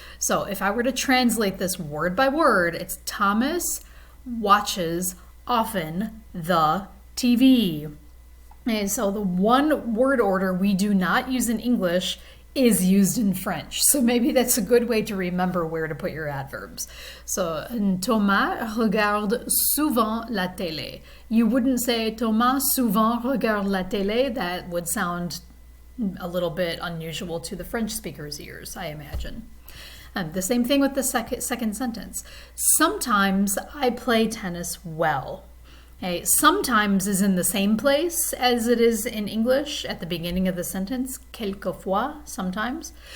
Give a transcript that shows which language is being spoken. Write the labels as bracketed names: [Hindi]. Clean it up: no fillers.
[English] So if I were to translate this word by word, it's Thomas watches often the TV. And so the one word order we do not use in English is used in French. So maybe that's a good way to remember where to put your adverbs. [French] So Thomas regarde souvent la télé. [English] You wouldn't say [French] Thomas souvent regarde la télé. [English] That would sound a little bit unusual to the French speaker's ears, I imagine. And the same thing with the second sentence. Sometimes I play tennis well. Okay, sometimes is in the same place as it is in English at the beginning of the sentence, quelquefois, sometimes.